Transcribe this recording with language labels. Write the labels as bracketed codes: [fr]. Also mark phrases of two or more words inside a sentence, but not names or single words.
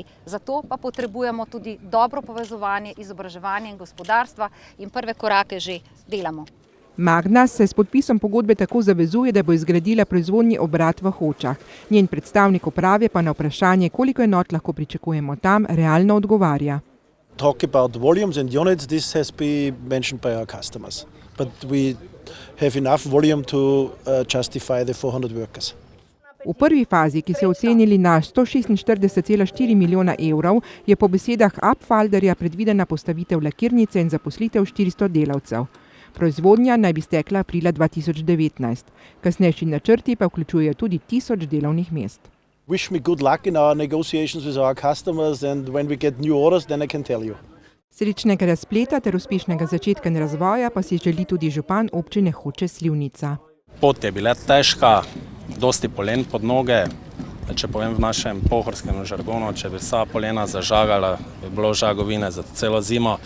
[sl] Zato pa potrebujemo tudi dobro povezovanje izobraževanja in gospodarstva in prve korake že delamo. Magna se s podpisom pogodbe tako zavezuje, da bo izgradila proizvodni obrat v Hočah. Njen predstavnik uprave pa na vprašanje, koliko enot lahko pričakujemo tam, realno odgovarja. [en] Talk about volumes and units, this has been mentioned by our customers. But we have enough volume to justify the 400 workers. [sl] V prvi fazi, ki se je ocenili na 146,4 milijona evrov, je po besedah Apfalderja predvidena postavitev lakirnice in zaposlitev 400 delavcev. Proizvodnja naj bi stekla aprila 2019. Kasnejši načrti pa vključujejo tudi 1000 delovnih mest. [en] Wish me good luck in our negotiations with our customers and when we get new orders, then I can tell you. [sl] Srečnega razpleta ter uspešnega začetka in razvoja pa si želi tudi župan občine Hoče - Slivnica. Pot je bila težka, dosti polen pod noge. Če povem v našem pohorskem žargonu, če bi vsa polena zažagala, bi bilo žagovine za celo zimo.